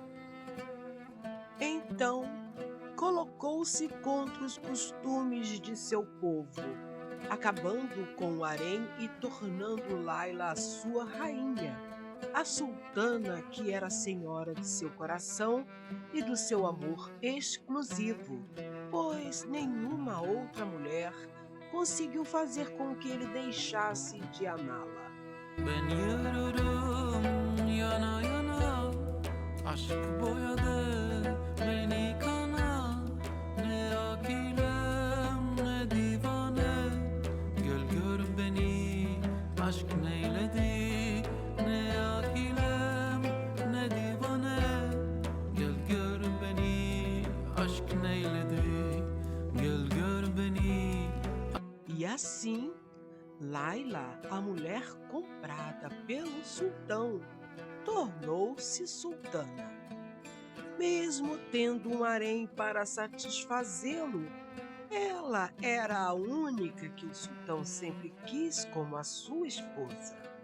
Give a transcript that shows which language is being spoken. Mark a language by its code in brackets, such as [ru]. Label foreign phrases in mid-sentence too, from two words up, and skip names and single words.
[pt] Então, colocou-se contra os costumes de seu povo, acabando com o harém e tornando Layla a sua rainha, a sultana que era senhora de seu coração e do seu amor exclusivo, pois nenhuma outra mulher conseguiu fazer com que ele deixasse de amá-la. [tr] Ben yürürüm yana yana, aşk boyadı beni kana. Ne akilem ne divane, gel gör beni aşk neyledi. Ne akilem ne divane, gel gör beni aşk neyledi. Gel gör beni. [pt] E assim, Layla, a mulher comprada pelo sultão, tornou-se sultana. Mesmo tendo um harém para satisfazê-lo, ela era a única que o sultão sempre quis como a sua esposa.